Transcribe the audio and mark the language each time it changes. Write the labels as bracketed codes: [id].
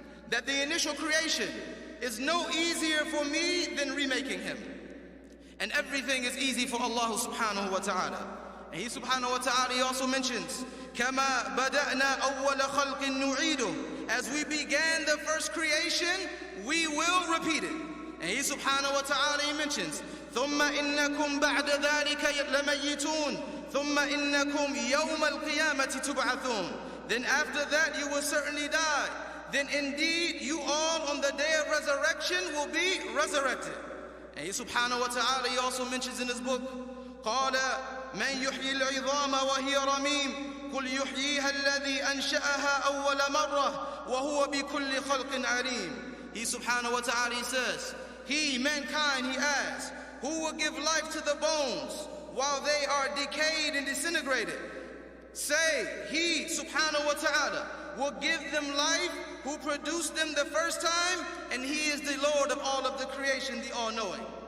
[en] That the initial creation is no easier for me than remaking him. And everything is easy for Allah subhanahu wa ta'ala. And he subhanahu wa ta'ala, he also mentions, [ar] كَمَا بَدَأْنَا أَوَّلَ خَلْقٍ نُعِيدُ. [en] As we began the first creation, we will repeat it. And he subhanahu wa ta'ala, he mentions, [ar] ثُمَّ إِنَّكُمْ بَعْدَ ذَلِكَ لَمَيِّتُونَ ثُمَّ إِنَّكُمْ يَوْمَ الْقِيَامَةِ تُبْعَثُونَ. [en] Then after that you will certainly die. Then indeed you all on the day of resurrection will be resurrected. And he subhanahu wa ta'ala, he also mentions in his book, [ar] قَالَ مَنْ يُحْيِي الْعِظَامَ وَهِيَ رَمِيمٌ قُلْ يُحْيِيهَا الَّذِي أَنْشَأَهَا أَوَّلَ مَرَّةٍ وَهُوَ بِكُلِّ خَلْقٍ عَلِيمٌ. [en] He subhanahu wa ta'ala, he says, he, mankind, he asks, who will give life to the bones while they are decayed and disintegrated? Say, he, subhanahu wa ta'ala, will give them life who produced them the first time, and he is the Lord of all of the creation, the all-knowing.